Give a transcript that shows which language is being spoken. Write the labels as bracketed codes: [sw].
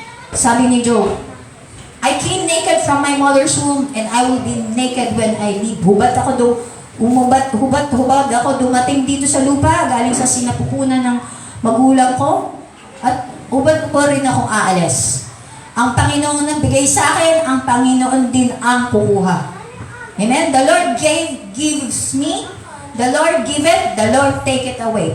[tl] Sabi ni Job, [en] I came naked from my mother's womb and I will be naked when I leave. [tl] Hubad ako dumating dito sa lupa, galing sa sinapupunan ng magulang ko, at hubad ko rin akong aalis. Ang Panginoon nagbigay sa akin, ang Panginoon din ang kukuha. Amen? [en] The Lord gives me, the Lord giveth, the Lord take it away.